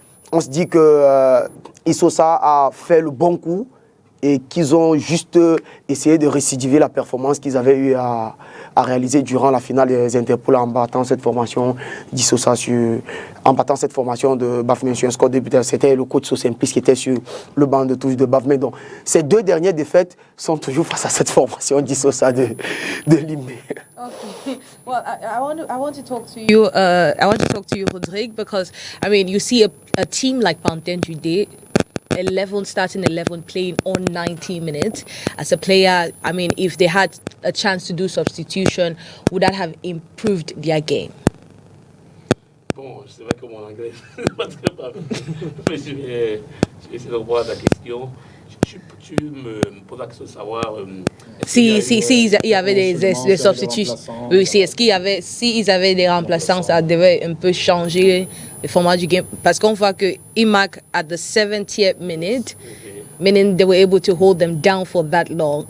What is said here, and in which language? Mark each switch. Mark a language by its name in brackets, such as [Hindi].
[French] On se dit que Isosa a fait le bon coup et qu'ils ont juste essayé de récidiver la performance qu'ils avaient eu à réaliser durant la finale des Interpôles en battant cette formation d'Isosa en battant cette formation de Bafokeng sur un score de but. C'était le coach So Simply qui était sur le banc de touche de Bafokeng. Donc ces 2 dernières défaites sont toujours face à cette formation d'Isosa de Limbe. [English] Okay. Well, I want to talk to you. I want to talk to you, Rodrigue, because I mean, you see a team like Bante Djindé, starting 11 playing on 90 minutes. As a player, I mean, if they had a chance to do substitution, would that have improved their game? [French] Bon, c'est vrai que mon anglais n'est pas très parfait, mais je vais essayer de voir ta question. Tu me poses la question de savoir si il y avait des substitutions. Oui, s'ils avaient des remplaçants, ça devait un peu changer le format du game. Parce qu'on voit que [English] Imac, at the 70th minute, meaning they were able to hold them down for that long.